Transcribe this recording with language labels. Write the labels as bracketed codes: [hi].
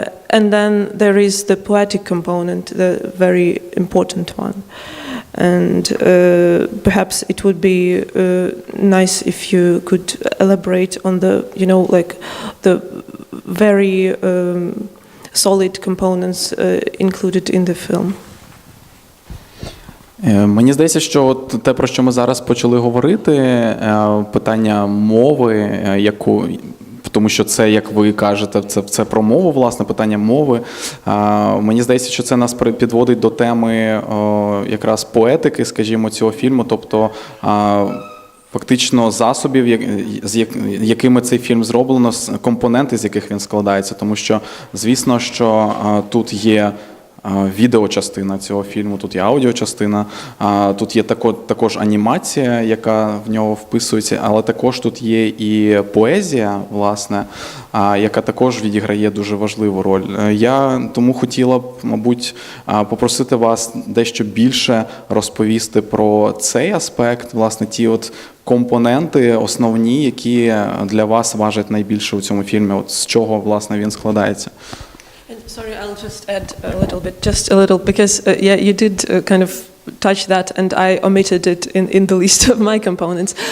[en] And then there is the poetic component, the very important one. And perhaps it would be nice if you could elaborate on the, like the very solid components included in the film. [uk] Мені здається, що от те, про що ми зараз почали говорити, питання мови, тому що це, як ви кажете, це про мову, власне, питання мови. Мені здається, що це нас підводить до теми якраз поетики, скажімо, цього фільму, тобто фактично засобів, з якими цей фільм зроблено, компоненти, з яких він складається. Тому що, звісно, що тут є відеочастина цього фільму, тут є аудіочастина, тут є також анімація, яка в нього вписується, але також тут є і поезія, власне, яка також відіграє дуже важливу роль. Я тому хотіла б, мабуть, попросити вас дещо більше розповісти про цей аспект, власне, ті от компоненти основні, які для вас важать найбільше у цьому фільмі, от з чого, власне, він складається. [en] Sorry, I'll just add just a little, because you did kind of touch that, and I omitted it in the list of my components.